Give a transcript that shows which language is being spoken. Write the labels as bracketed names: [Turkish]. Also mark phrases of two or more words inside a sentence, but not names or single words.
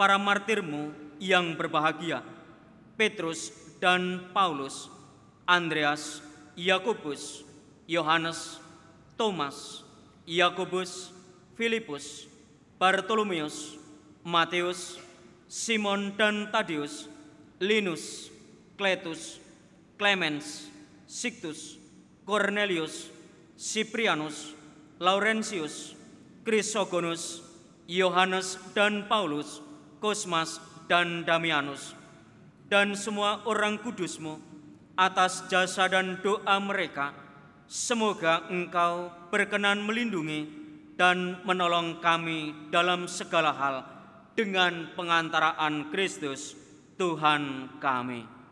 [Indonesian] para martir-Mu yang berbahagia, Petrus dan Paulus, Andreas, Yakobus, Yohanes, Thomas, Yakobus, Filipus, Bartolomeus, Matius, Simon dan Tadeus, Linus, Kletus, Clemens, Sictus, Cornelius, Cyprianus, Laurentius, Chrysogonus, Yohanes dan Paulus, Kosmas dan Damianus, dan semua orang kudus-Mu. Atas jasa dan doa mereka, semoga Engkau berkenan melindungi dan menolong kami dalam segala hal dengan pengantaraan Kristus Tuhan kami.